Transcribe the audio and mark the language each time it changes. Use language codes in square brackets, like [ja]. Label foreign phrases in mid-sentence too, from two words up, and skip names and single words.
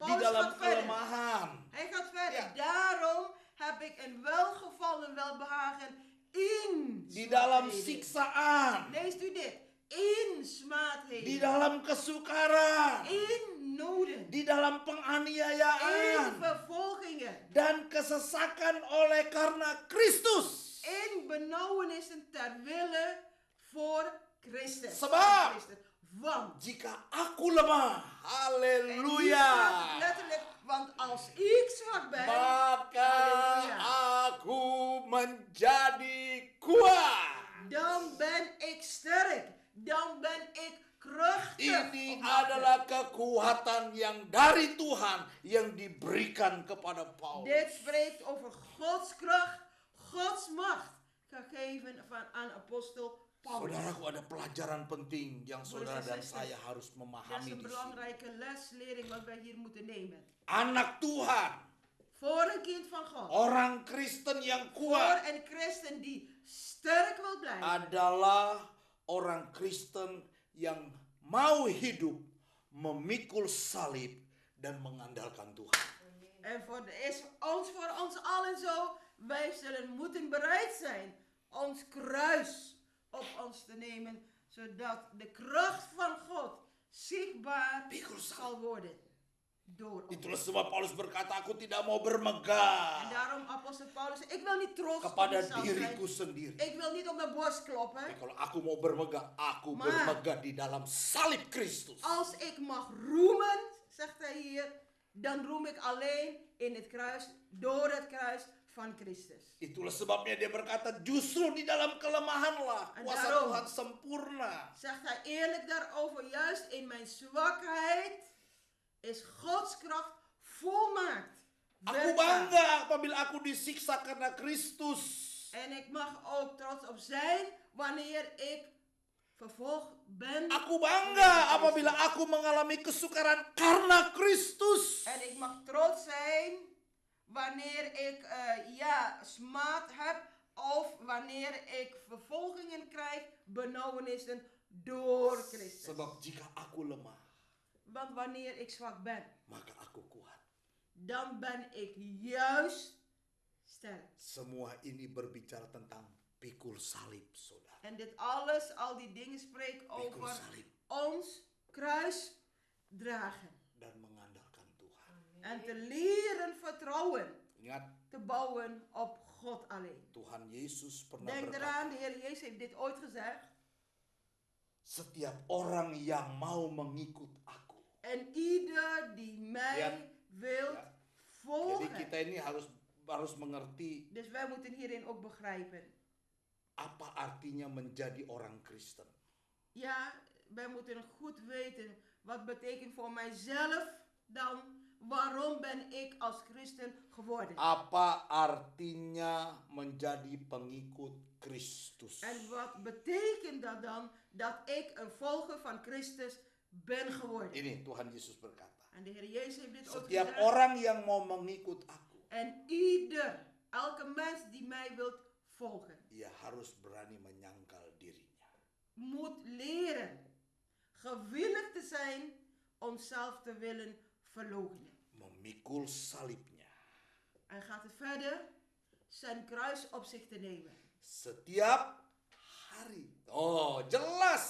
[id] Paulus dalam [nl] gaat verder. [id] kelemahan. [nl] Hij gaat verder. Ja. Daarom heb ik een welgevallen welbehagen in [id] Di dalam [nl] zwakheden. [id] siksaan, [nl] Leest u dit? In [id] di [nl] smaadheden. [id] dalam kesukaran, [nl] In noden. [id] di dalam [nl] In [id] penganiayaan [nl] vervolgingen. [id] dan kesesakan oleh karena Kristus. [nl] In benauwenissen ter wille voor Christus. [id] Sebab. [nl] Christus. Want. [id] Jika aku lemah, [nl] En hier [id] haleluya, [nl] staat letterlijk, want als ik zwak ben, [id] maka [nl] Halleluja. [id] aku menjadi kuat. [nl] dan ben ik sterk. Dan ben ik krachtig. [id] Ini [nl] of machtig. [id] adalah kekuatan yang dari Tuhan yang diberikan kepada Paulus. [nl] Dit spreekt over Gods kracht, Gods macht, gegeven aan apostel Paulus. [id] Saudaraku, ada pelajaran penting yang saudara dan [nl] Broeders en [id] saya [nl] zusters, [id] harus [nl] Dat is [id] memahami [nl] een [id] di sini. [nl] belangrijke leslering wat wij hier moeten nemen. [id] Anak Tuhan, [nl] Voor een kind van God, [id] orang Kristen yang [nl] voor [id] kuat [nl] een christen die sterk wil blijven, [id] adalah orang Kristen yang mau hidup memikul salib dan mengandalkan Tuhan. [nl] en is voor ons allen zo, wij zullen moeten bereid zijn ons kruis op ons te nemen, zodat de kracht van God zichtbaar [id] Pikul salib. [nl] zal worden door ons. [id] Itulah sebab Paulus berkata, aku tidak mau [nl] En [id] bermegah [nl] daarom apostel Paulus, ik wil niet trots op [id] kepada [nl] mezelf [id] diriku [nl] zijn. [id] sendiri. [nl] Ik wil niet op mijn borst kloppen. [id] Tapi kalau aku mau bermegah, aku [nl] Maar- [id] bermegah di dalam salib Kristus. [nl] Als ik mag roemen, zegt hij hier, dan roem ik alleen in het kruis, door het kruis van Christus. [id] Itulah sebabnya dia berkata, justru di dalam kelemahanlah [nl] En [id] kuasa [nl] daarom [id] Tuhan sempurna. [nl] zegt hij eerlijk daarover, juist in mijn zwakheid is Gods kracht volmaakt. [id] Aku [nl] werkzaam. [id] bangga apabila aku disiksa karena Kristus. [nl] En ik mag ook trots op zijn wanneer ik vervolgd ben. [id] Aku bangga apabila aku mengalami kesukaran karena Kristus. [nl] En ik mag trots zijn wanneer ik smaad heb of wanneer ik vervolgingen krijg, benauwenissen door Christus. [id] Sebab jika aku lemah, [nl] Want wanneer ik zwak ben, [id] maka aku kuat. [nl] dan ben ik juist sterk. [id] Semua ini berbicara tentang pikul salib, saudara. [nl] En dit alles, al die dingen spreken [id] Pikul [nl] over [id] salib [nl] ons kruis dragen. [id] dan mengandalkan Tuhan. [nl] En te leren vertrouwen, [id] Ingat, [nl] te bouwen op God alleen. [id] Tuhan Yesus pernah [nl] Denk [id] berkata, [nl] eraan, de Heer Jezus heeft dit ooit gezegd. [id] setiap orang yang mau mengikut aku. [nl] En ieder die mij Ja. wilt Ja. volgen. [id] Jadi kita ini harus mengerti [nl] Dus wij moeten hierin ook begrijpen. [id] apa artinya menjadi orang Kristen. [nl] Ja, wij moeten goed weten wat betekent voor mijzelf dan waarom ben ik als christen geworden. [id] Apa artinya menjadi pengikut Kristus. [nl] En wat betekent dat dan dat ik een volger van Christus ben geworden. [id] Ini Tuhan Yesus berkata, [nl] En de Heer Jezus heeft dit ook [id] setiap [nl] gezegd. [id] orang yang mau mengikut aku, [nl] En elke mens die mij wilt volgen, [id] ia harus berani menyangkal dirinya. [nl] moet leren gewillig te zijn om zelf te willen verloochenen. [id] Memikul salibnya. [nl] En gaat het verder zijn kruis op zich te nemen. [id] Setiap hari. Oh, jelas.